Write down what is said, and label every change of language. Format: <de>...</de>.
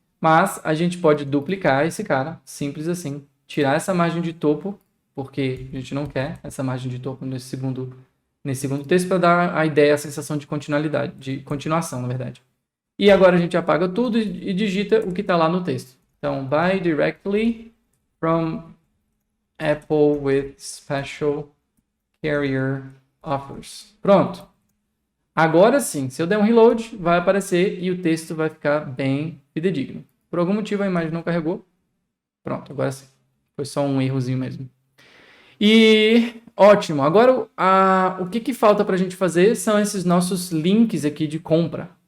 <pt>Mas a gente pode duplicar esse cara, simples assim. Tirar essa margem de topo, porque a gente não quer essa margem de topo nesse segundo texto, para dar a ideia, a sensação de continuidade, de continuação, na verdade. E agora a gente apaga tudo e digita o que está lá no texto. Então,</pt> <en>buy directly from Apple with special carrier offers.</en> <pt>Pronto. Agora sim, se eu der um reload, vai aparecer e o texto vai ficar bem fidedigno. Por algum motivo a imagem não carregou. Pronto, agora sim. Foi só um errozinho mesmo. E ótimo. Agora o que falta para a gente fazer são esses nossos links aqui de compra.</pt>